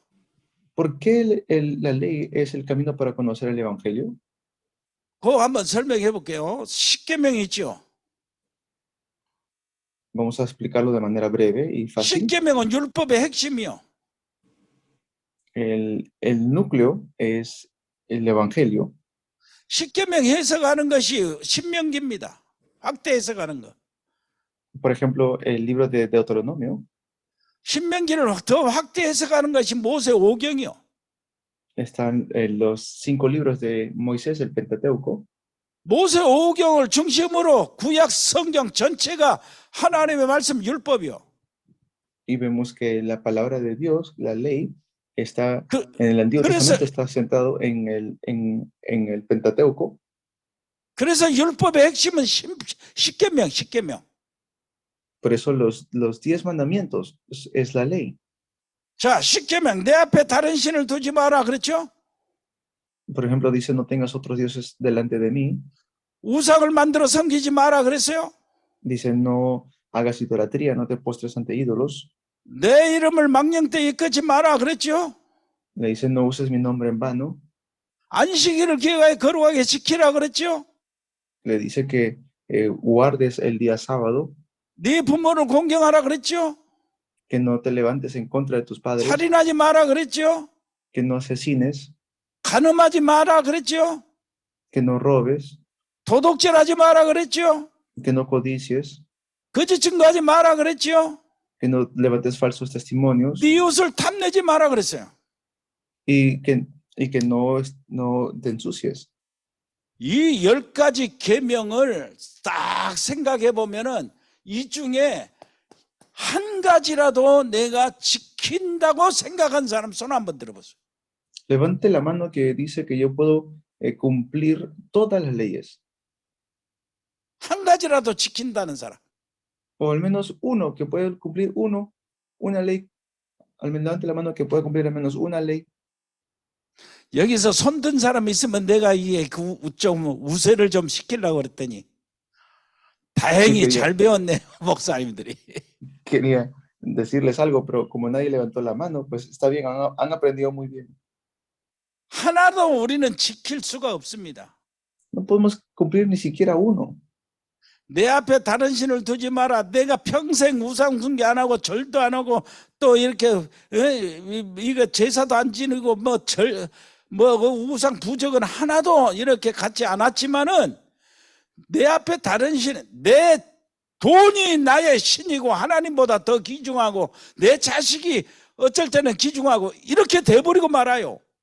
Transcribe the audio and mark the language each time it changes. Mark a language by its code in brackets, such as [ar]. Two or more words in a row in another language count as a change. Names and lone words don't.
[es] ¿Por qué la ley es el camino para conocer el Evangelio? [ko] 그거 한번 설명해 볼게요. 십계명이 있죠. [es] Vamos a explicarlo de manera breve y fácil. [ko] 십계명은 율법의 핵심이요. [es] El núcleo es el Evangelio. [ko] 십계명 해석하는 것이 신명기입니다. 확대 해석하는 거. [es] Por ejemplo, el libro de Deuteronomio [ko] 신명기를 더 확대 해석하는 것이 모세 오경이요. [es] están los 5 libros de Moisés, el Pentateuco. [ko] 모세 오경을 중심으로 구약 성경 전체가 하나님의 말씀 율법이요. [es] Y vemos que la palabra de Dios, la ley, está 그, en el Antiguo [ko] 그래서- [es] Testamento está sentado en el Pentateuco. [ko] 그래서 율법의 핵심은 십계명, 십계명. [es] Por eso los 10 mandamientos es la ley. [ko] 자, 십계명 내 앞에 다른 신을 두지 마라 그랬죠? [es] Por ejemplo, dice, no tengas otros dioses delante de mí. [ko] 우상을 만들어 섬기지 마라 그랬어요? [es] Dice, no hagas idolatría, no te postres ante ídolos. [ko] 내 이름을 망령되이 이끄지 마라 그랬죠? [es] Le dice, no uses mi nombre en vano. [ko] 안식일을 기회하여 거룩하게 지키라 그랬죠? [es] Le dice que guardes el día sábado, [ko] 네 부모를 공경하라 그랬죠? [es] que no te levantes en contra de tus padres, [ko] 살인하지 마라 그랬죠? [es] que no asesines, [ko] 간음하지 마라 그랬죠? [es] que no robes, [ko] 도둑질하지 마라 그랬죠? [es] que no codicies, [ko] 거짓 증거하지 마라 그랬죠? [es] que no levantes falsos testimonios [ko] 네 이웃을 탐내지 마라 그랬어요. [es] y que no te ensucies. [ko] 이 10가지 계명을 딱 생각해 보면은 이 중에 한 가지라도 내가 지킨다고 생각한 사람 손 한번 들어보세요. [es] Levante la mano que dice que yo puedo cumplir todas las leyes, [ko] 한 가지라도 지킨다는 사람. [es] o al menos uno que puede cumplir una ley. Al menos levante la mano que puede cumplir al menos una ley. [ko] 여기서 손든 사람 있으면 내가 이게 좀 우세를 좀 시키려고 그랬더니 다행히 그게- 잘 배웠네요, 목사님들이. [es] Quería decirles algo, pero como nadie levantó la mano, pues está bien, han aprendido muy bien. [ko] 하나도 우리는 지킬 수가 없습니다. [es] No podemos cumplir ni siquiera uno. [ko] 내 앞에 다른 신을 두지 마라. 내가 평생 우상 숭배 안 하고 절도 안 하고 또 이렇게 이거 제사도 안 지내고 그 우상 부적은 하나도 이렇게 갖지 않았지만은 내 앞에 다른 신, 내 돈이 나의 신이고 하나님보다 더 귀중하고 내 자식이 어쩔 때는 귀중하고 이렇게 돼버리고 말아요.